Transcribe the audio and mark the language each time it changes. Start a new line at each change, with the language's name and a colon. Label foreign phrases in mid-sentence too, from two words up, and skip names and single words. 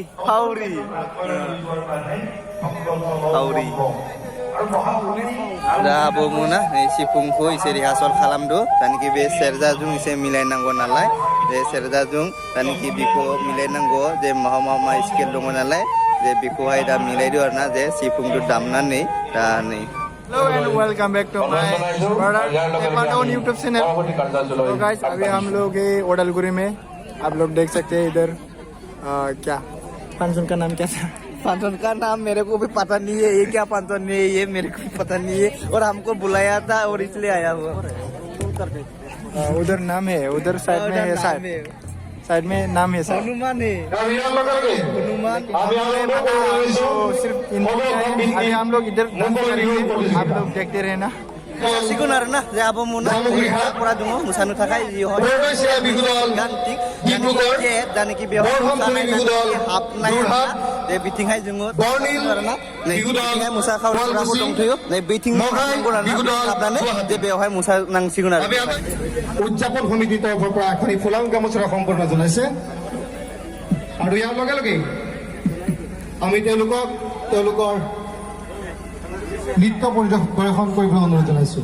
Bodo: hauri da abomuna sifungku ise rihasol khalamdo taniki be serja jung ise milai nanggo nalai je serja jung taniki biko milai nanggo je mahama skill dong nalai je biko hai da milai do arna je sifung do damna nei da nei.
English: Hello and welcome back to my own YouTube channel.
Hindi: तो गाइस अभी हम लोग है ओडलगुरी में, आप लोग देख सकते हैं इधर क्या फंक्शन का नाम क्या था? फंक्शन का नाम मेरे को भी पता नहीं है, ये क्या फंक्शन है ये मेरे को पता नहीं है और हमको बुलाया था और इसलिए आया हुआ। उधर नाम है, उधर साइड में है, साइड में नाम है सर। हनुमान है तो सिर्फ अभी हम लोग इधर डांस करेंगे, आप लोग देखते रहना।
Bodo: सिगुन आरोना जे आबो मुना पुरा दङ मुसानो थाखाय जि होय गान्तिक जे जानकि बेयाव मोसानाय हाबनाय जे बिथिंहाय जोङो आरोना नै बिथिंहाय मुसा खावराबो दंथयो नै बिथिं हाबनानै जे बेयावहाय मुसा नांसिगोन आरो
Assamese: উদযাপন সমিতিৰ তৰফৰ পৰা এখন ফুলাম গামোচা সম্পন্ন জনাইছে আৰু ইয়াৰ লগে লগে আমি তেওঁলোকৰ নৃত্য পৰিৱেশন কৰিবলৈ অনুৰোধ জনাইছো।